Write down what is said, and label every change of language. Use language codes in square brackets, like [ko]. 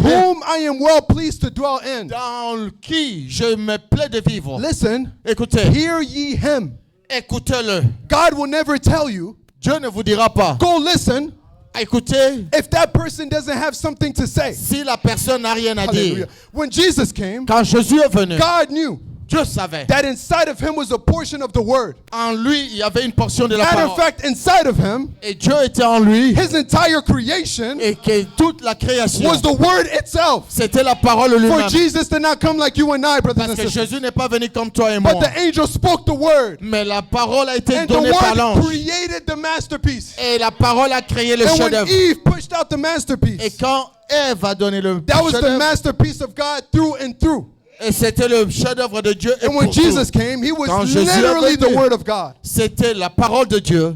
[en] whom I am well pleased to dwell in. [fr] dans qui je me plais de vivre. [en] Listen, [fr] Écoutez, [en] hear ye him. [fr] écoutez-le. [en] God will never tell you, [fr] Dieu ne vous dira pas, [en] go listen, [fr] écoutez, [en] if that person doesn't have something to say. [fr] si la personne n'a rien à [en] Hallelujah. [fr] dire. [en] When Jesus came, [fr] Quand Jésus est venu, [en] God knew [fr] Dieu savait. [en] that inside of him was a portion of the word. [fr] En lui, il y avait une portion de la [en] Matter of fact, inside of him, [fr] Et Dieu était en lui. [en] his entire creation [fr] Et que toute la création, [en] was the word itself. [fr] c'était la parole [en] For [fr] lui-même. [en] Jesus did not come like you and I, brothers [fr] Parce [en] and [fr] que [en] sisters. [fr] Jésus n'est pas venu comme toi et moi. [en] But the angel spoke the word. [fr] Mais la parole a été [en] And the [fr] donnée par l'ange. [en] created the masterpiece. [fr] Et la parole a créé le [en] And when [fr] chef-d'œuvre. [en] Eve pushed out the [fr] Et [en] masterpiece, [fr] quand Ève a donné le [en] that was the [fr] chef-d'œuvre, [en] masterpiece of God through and through. [fr] et c'était le chef-d'œuvre de Dieu. Et [en] And when [fr] pour [en] Jesus [fr] tout. [en] came, he was [fr] Quand Jésus est [en] literally the [fr] venu, [en] word of God, [fr] C'était la parole de Dieu